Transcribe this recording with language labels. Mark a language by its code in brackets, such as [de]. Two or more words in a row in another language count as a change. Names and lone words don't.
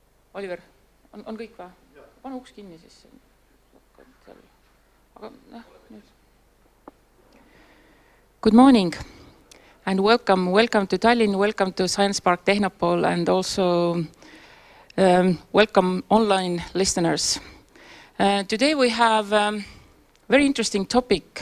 [et] Oliver, on kõik või? Pane uks kinni siis. [en] Good morning and welcome to Tallinn, welcome to Science Park Tehnopol, and also welcome online listeners. Today we have a very interesting topic.